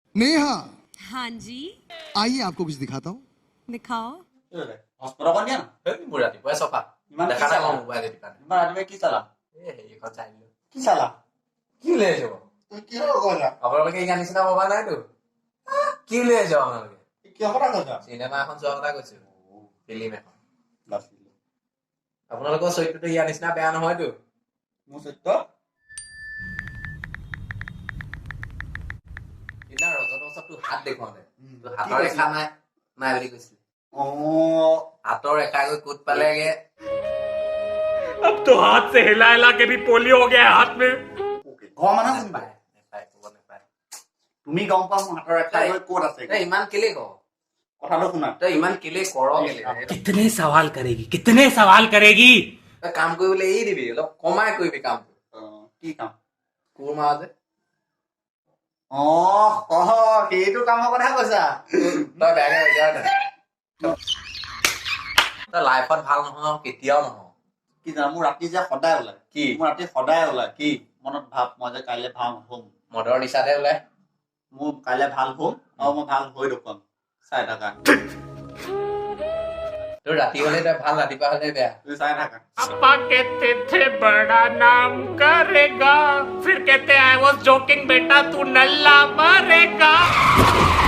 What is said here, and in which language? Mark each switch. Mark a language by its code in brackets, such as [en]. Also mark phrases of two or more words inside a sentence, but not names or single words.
[hi] नेहा, हाँ जी, आइए आपको कुछ दिखाता हूँ। दिखाओ। [as] হস্পিটেলৰ পৰা নিয়া না মোৰ ৰাতিপুৱাই চফা ইমান দেখা কি নাই চালা? মই মোবাইল সেইটো কাৰণে ইমান ৰাতিপুৱাই কি চালা এইখন চাই দিলো কি চালা কি উলিয়াই আহিছে তুমি কিহৰ কথা আপোনালোকে ইয়াৰ নিচিনা ভবা নাইতো কি উলিয়াই আহিছে আপোনালোকে কিহৰ কথা কৈছা চিনেমা এখন চোৱাৰ কথা কৈছো ফিল্ম এখন বাচিলো আপোনালোকৰ চৰিত্ৰটো ইয়াৰ নিচিনা বেয়া নহয়তো মোৰ সত্য সিদিনা ৰজতৰ ওচৰত তোৰ হাত দেখুৱাওঁতে তোৰ কি হাতৰ কৈছিলি? ৰেখা নাই নাই বুলি কৈছিলে অ হাতৰ ৰেখা গৈ ক'ত পালেগে [hi] अब तो हाथ से हिला हिला के भी पोलियो हो गया है हाथ में। [as] ঘৰৰ মানুহ চিনি পায় নেপায় ক'ব নেপায় তুমি গম পোৱা মোৰ হাতৰ ৰেখা গৈ ক'ত আছে তই ইমান কেলে কৰ কথাটো শুনা তই ইমান কেলে কৰ কেলে [hi] कितने सवाल करेगी कितने सवाल करेगी [as] তই কাম কৰিবলৈ এৰি দিবি অলপ কমাই কৰিবি কামটো অ, কি কাম কোৰ মাৰ যে সেইটো কামৰ কথা কৈছা তই বেয়াকে কৈছা তই লাইফত ভাল নহয় কেতিয়াও নহয় কি জানা মোৰ ৰাতি যে সদায় ওলাই কি মোৰ ৰাতি সদায় ওলাই কি মনত ভাব মই যে কাইলৈ ভাল হ'ম মদৰ নিচাতে ওলাই মোৰ কাইলৈ ভাল হ'ম আৰু মই ভাল হৈ দেখুৱাম চাই থাকা তোৰ ৰাতি হলে তই ভাল ৰাতিপুৱা হলে বেয়া তুমি চাই থাকা [hi] पापा कहते थे बड़ा नाम करेगा फिर कहते [en] I was joking [hi] बेटा तू नल्ला मरेगा